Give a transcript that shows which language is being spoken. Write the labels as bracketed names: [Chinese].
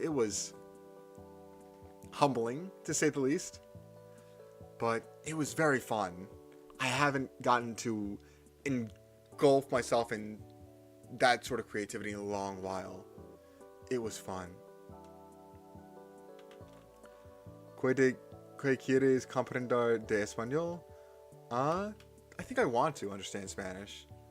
[English] It was humbling, to say the least, but it was very fun. I haven't gotten to engulf myself in that sort of creativity in a long while. It was fun. [Spanish] ¿Qué quieres comprender de español? [English] I think I want to understand Spanish.